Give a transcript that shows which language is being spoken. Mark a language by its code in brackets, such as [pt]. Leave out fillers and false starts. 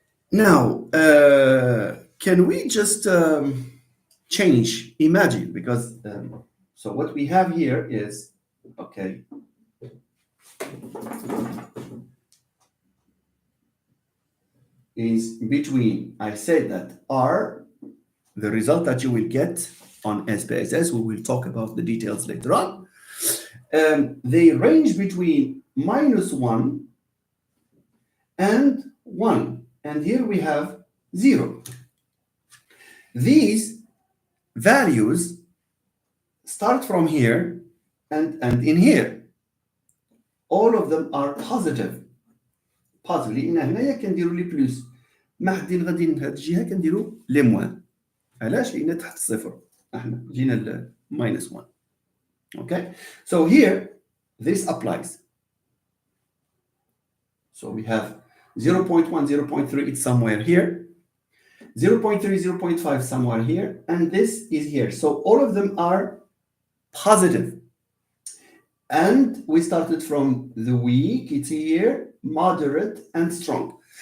[en] Now, can we just change, imagine, because so what we have here is, okay, is between, I said that R, the result that you will get on SPSS, we will talk about the details later on, they range between -1 and 1. And here we have 0. These values start from here and in here. All of them are positive. [ar] لان هنايا كنديروا لي بلس ما حدين غادي لهاد الجهه كنديروا لي موان. علاش؟ لان تحت الصفر احنا جينا ل -1. [en] Okay, so here this applies. So we have 0.1, 0.3, it's somewhere here. 0.3, 0.5 somewhere here, and this is here. So all of them are positive. And we started from the weak, it's here, moderate, and strong.